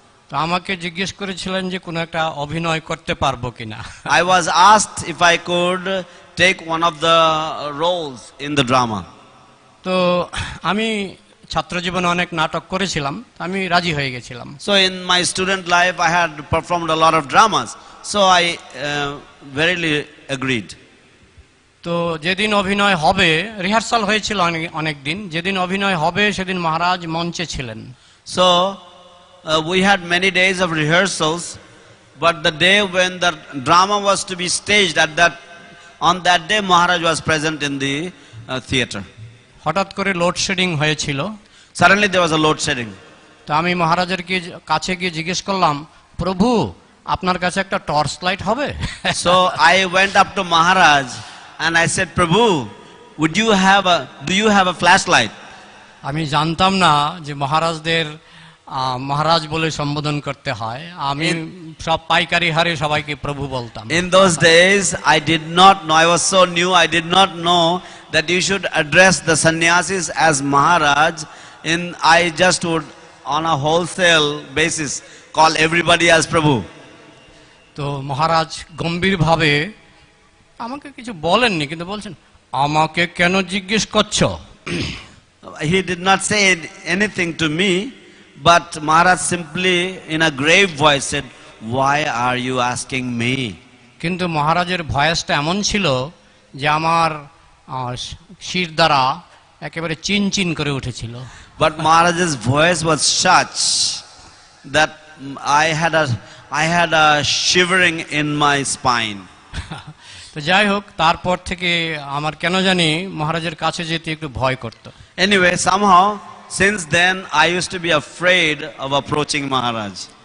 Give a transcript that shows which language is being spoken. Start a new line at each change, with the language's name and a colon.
Bangla: তো আমাকে জিজ্ঞেস করেছিলেন যে কোনো একটা অভিনয় করতে পারবো কিনা।
English: I was asked if I could take one of the roles in the drama.
Bangla: তো আমি ছাত্র জীবনে অনেক নাটক করেছিলাম, আমি রাজি হয়ে গেছিলাম।
English: So in my student life I had performed a lot of dramas, so I verily agreed.
Bangla: তো যেদিন অভিনয় হবে, রিহার্সাল হয়েছিল অনেক দিন, যেদিন অভিনয় হবে সেদিন মহারাজ মঞ্চে ছিলেন।
English: So we had many days of rehearsals, but the day when the drama was to be staged, on that day Maharaj was present in the theater.
Bangla: হঠাৎ করে লোডশেডিং হয়েছিল।
English: Suddenly there was a load shedding.
Bangla: তো আমি মহারাজের কাছে গিয়ে জিজ্ঞেস করলাম, প্রভু আপনার কাছে একটা টর্চ লাইট হবে?
English: So I went up to Maharaj and I said, Prabhu, do you have a flashlight?
Bangla: আমি জানতাম না যে মহারাজদের মহারাজ বলে সম্বোধন করতে হয়। আমি সব পাইকারি হারে সবাইকে প্রভু বলতাম।
English: In those days I did not know, I was so new, I did not know that you should address the sannyasis as Maharaj. I just would on a wholesale basis call everybody as Prabhu.
Bangla: তো মহারাজ গম্ভীরভাবে আমাকে কিছু বলেননি, কিন্তু বলছেন, আমাকে কেন জিজ্ঞেস করছো?
English: He did not say anything to me, but Maharaj simply in a grave voice said, why are you asking me?
Bangla: কিন্তু মহারাজের ভয়েসটা এমন ছিল যে আমার শির দ্বারা একেবারে চিনচিন করে উঠেছিল।
English: But Maharaj's voice was such that I had a shivering in my spine.
Bangla: তো যাই হোক, তারপর থেকে আমার কেন জানি মহারাজের কাছে যেতে একটু ভয় করত।
English: Anyway, somehow since then I used to be afraid of approaching Maharaj.